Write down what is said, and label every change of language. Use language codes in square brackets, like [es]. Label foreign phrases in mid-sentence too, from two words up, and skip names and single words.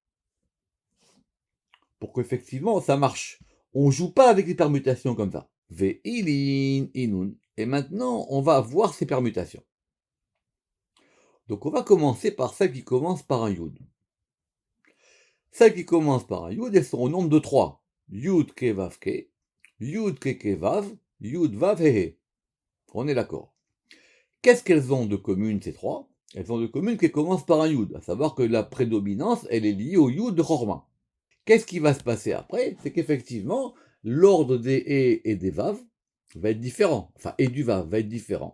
[fr] Pour qu'effectivement ça marche. On joue pas avec les permutations comme ça. [arc] ואלין אינון. [fr] Et maintenant on va voir ces permutations. Donc on va commencer par celle qui commence par un Yud. Celles qui commencent par un Yud, elles sont au nombre de 3. Yud Ke Vav Ke, Yud Ke Vav, Yud Vav He. On est d'accord. Qu'est-ce qu'elles ont de commune ces 3? Elles ont de commune qu'elles commencent par un Yud, à savoir que la prédominance, elle est liée au Yud de Chorma. Qu'est-ce qui va se passer après? C'est qu'effectivement, l'ordre des He et des Vav va être différent, enfin, et du Vav va être différent.